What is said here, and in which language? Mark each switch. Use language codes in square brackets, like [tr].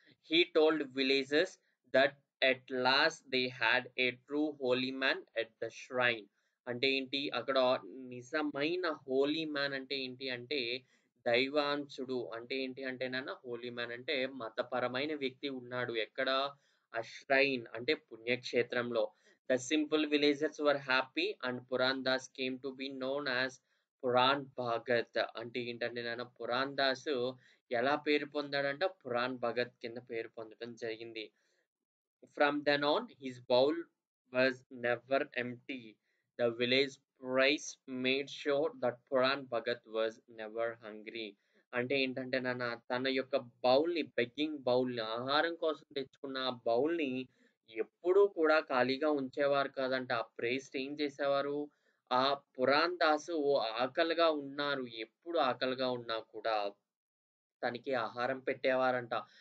[en] He told villagers that at last they had a true holy man at the shrine. [te] అంటే ఏంటి? అక్కడ నిజమైన Holi man అంటే ఏంటి అంటే దైవాంశుడు. అంటే ఏంటి అంటే హోలీ మ్యాన్ అంటే మతపరమైన వ్యక్తి ఉన్నాడు. ఎక్కడ? ఆ ష్రైన్ అంటే పుణ్యక్షేత్రంలో. [en] The simple villagers were happy and Purandas came to be known as Puran Bhagat. [te] అంటే ఏంటంటే పురాందాసు ఎలా పేరు పొందాడంట? పురాణ్ భగత్ కింద పేరు పొందడం జరిగింది. [en] From then on, his bowl was never empty. The village priest made sure that Puran Bhagat was never hungry. [te] అంటే ఏంటంటే తన యొక్క బౌల్‌ని బెగ్గింగ్ బౌల్‌ని ఆహారం కోసం తెచ్చుకున్న ఆ బౌల్‌ని ఎప్పుడూ కూడా ఖాళీగా ఉంచేవారు కాదంట. ఆ ప్రీస్ట్ ఏం చేసేవారు? ఆ పురాన్ దాసు ఆకలిగా ఉన్నారు. ఎప్పుడు ఆకలిగా ఉన్నా కూడా తనకి ఆహారం పెట్టేవారంట.